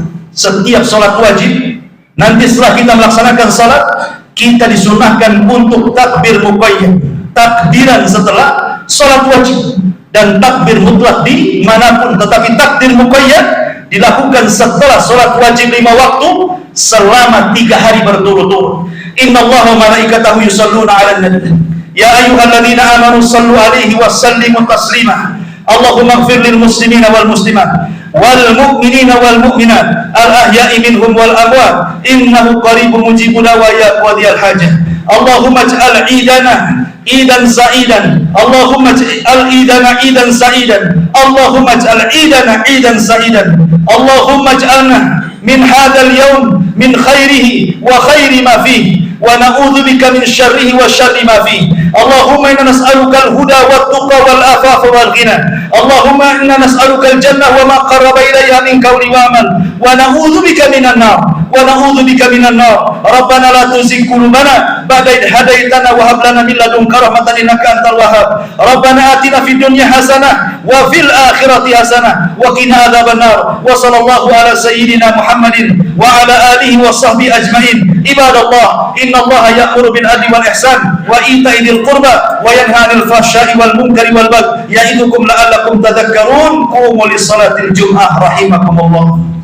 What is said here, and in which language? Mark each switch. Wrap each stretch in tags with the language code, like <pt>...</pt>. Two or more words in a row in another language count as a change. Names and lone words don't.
<id>Setiap salat wajib, nanti setelah kita melaksanakan salat, kita disunahkan untuk takbir muqayyad, takbiran setelah salat wajib, dan takbir mutlak di manapun. Tetapi takbir muqayyad dilakukan setelah salat wajib 5 waktu selama 3 hari berturut-turut.</id> <ar>إن الله وملائكته يصلون على النبي. يا أيها الذين آمنوا صلوا عليه وسلموا تسليما. اللهم اغفر للمسلمين والمسلمات والمؤمنين والمؤمنات الأحياء منهم والأموات إنه قريب مجيب الدعوات قاضي الحاجة. اللهم اجعل عيدنا عيدا سعيدا، اللهم اجعل عيدنا عيدا سعيدا، اللهم اجعل عيدنا عيدا سعيدا، اللهم اجعلنا من هذا اليوم من خيره وخير ما فيه ونعوذ بك من شره وشر ما فيه. اللهم إنا نسألك الهدى والتقى والعفاف والغنى. اللهم إنا نسألك الجنة وما قرب إليها من قول وعمل ونعوذ بك من النار ونعوذ بك من النار. ربنا لا تزغ قلوبنا بعد إذ هديتنا وهب لنا من لدنك رحمة إنك أنت الوهاب. ربنا آتنا في الدنيا حسنة وفي الآخرة حسنة وقنا عذاب النار. وصلى الله على سيدنا محمد وعلى آله وصحبه أجمعين. عباد الله، إن الله يأمر بالعدل والإحسان وإيتاء ذي القربى وينهى عن الفحشاء والمنكر والبغي يعظكم لعلكم تذكرون. قوموا لصلاة الجمعة رحمكم الله.</ar>